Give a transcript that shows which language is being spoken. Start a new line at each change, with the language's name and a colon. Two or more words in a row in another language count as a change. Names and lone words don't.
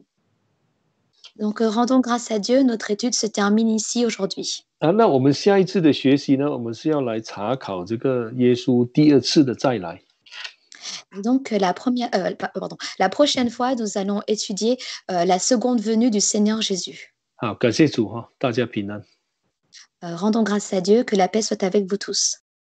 French: Donc, rendons grâce à Dieu, notre étude se termine ici aujourd'hui.
Chinese: 那我们下一次的学习呢，我们是要来查考这个耶稣第二次的再来。
French: Et donc, la prochaine fois, nous allons étudier la seconde venue du Seigneur Jésus.
Chinese: 好，感谢主大家平安。
French: Rendons grâce à Dieu, que la paix soit avec vous tous.